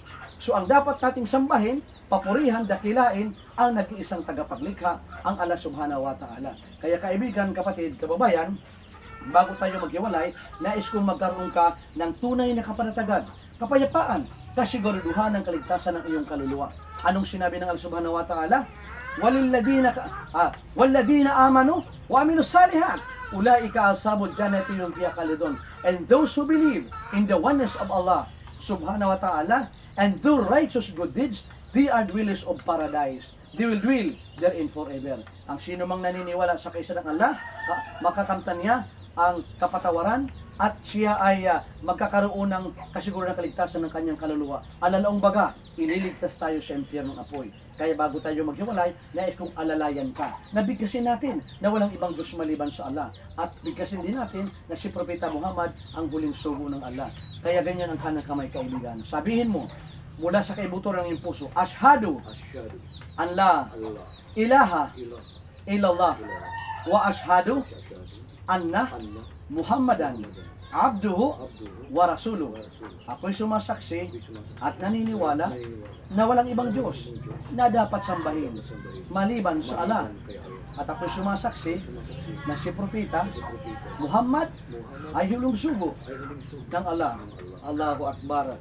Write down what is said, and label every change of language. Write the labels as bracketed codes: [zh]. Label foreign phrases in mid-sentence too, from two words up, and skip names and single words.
[tl] So ang dapat nating sambahin, papurihan, dakilain ang nag-iisang tagapaglikha, ang Allah [ar] سبحانه وتعالى. [tl] Kaya kaibigan, kapatid, kababayan, bago tayo maghiwalay, nais kong magkaroon ka ng tunay na kapanatagan, kapayapaan, kasiguraduhan ng kaligtasan ng iyong kaluluwa. Anong sinabi ng Allah [ar] سبحانه وتعالى? والذين آمنوا وعملوا الصالحات، أولئك أصحاب الجنة هم فيها خالدون. [en] And those who believe in the oneness of Allah [ar] سبحانه وتعالى [en] and do righteous good deeds, they are dwellers of paradise. They will dwell therein forever. [tl] Ang sino mang naniniwala sa kaisa ng Allah, makakamtan niya ang kapatawaran at siya ay magkakaroon ng kasiguran ng kaligtasan ng kanyang kaluluwa. Alalaong baga, ililigtas tayo sa impyernong apoy. Kaya bago tayo maghiwalay, nais kong alalayan ka. Nabigkasin natin na walang ibang Diyos maliban sa Allah. At bigkasin din natin na si Propeta Muhammad ang huling sugo ng Allah. Kaya ganyan ang kanang kamay, kaibigan. Sabihin mo, mula sa kaibuto ng iyong puso, [ar] أشهد أن لا إله إلا الله وأشهد أن محمدا عبده ورسوله. [tl] Ako'y sumasaksi at naniniwala na walang ibang Diyos na dapat sambahin maliban sa Allah. At ako'y sumasaksi na si Propeta Muhammad ay hulong sugo ng Allah. [ar] الله أكبر.